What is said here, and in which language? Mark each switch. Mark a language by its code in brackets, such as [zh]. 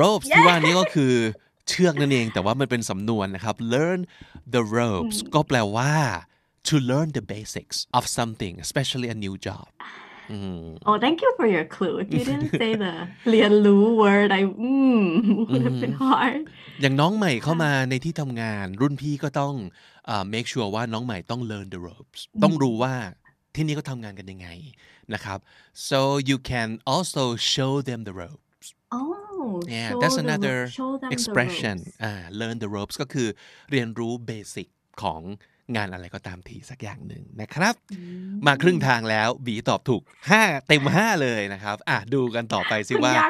[th] ที่ว่านี้ก็คือเชือกนั่นเองแต่ว่ามันเป็นสำนวนนะครับ [en] learn the ropes [th] ก็แปลว่า [en] to learn the basics of something especially a new job Oh thank you for your clue if you didn't say the [th] เรียนรู้ [en] word would have been hard [th] อย่างน้องใหม่เข้ามาในที่ทำงานรุ่นพี่ก็ต้องmake sure ว่าน้องใหม่ต้อง [en] learn the ropes [th] ต้องรู้ว่าที่นี่เขาทำงานกันยังไงนะครับ [en] so you can also show them the ropes [th] yeah that's another expression learn the ropes ก็คือเรียนรู้เบสิกของงานอะไรก็ตามทีสักอย่างหนึ่งนะครับมาครึ่งทางแล้วบีตอบถูก5เต็ม5เลยนะครับดูกันต่อไปสิว่าย